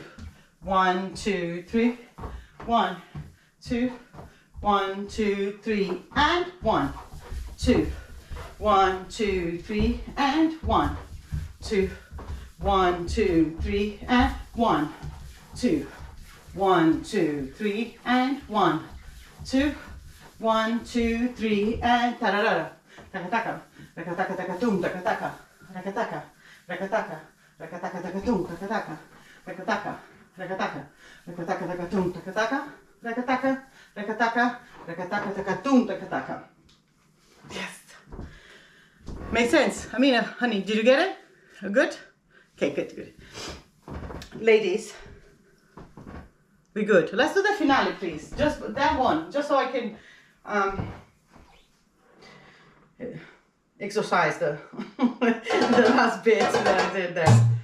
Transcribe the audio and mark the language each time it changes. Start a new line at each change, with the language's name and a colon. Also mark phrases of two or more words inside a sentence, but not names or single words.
English: 1, 2, 3, 1, 2, 1, 2, 3, and 1, 2, 1, 2, 3, and 1, 2, 1, 2, 3, and 1, 2, 1, 2, 3, and 1, 2, 1, 2, 3, and ta-da-da-da, taka-taka, taka-taka, taka-tum, taka-taka, taka-taka, taka-taka, taka-taka, taka-tum, taka-taka, taka-taka, taka-taka, taka-taka, taka-tum, taka-taka, taka-taka, taka-taka, taka-taka, taka-tum, taka-taka. Yes. Makes sense. Amina, honey, did you get it? Good? Okay, good, good. Ladies, we good. Let's do the finale, please. Just that one, just so I can exercise the the last bit that I did there.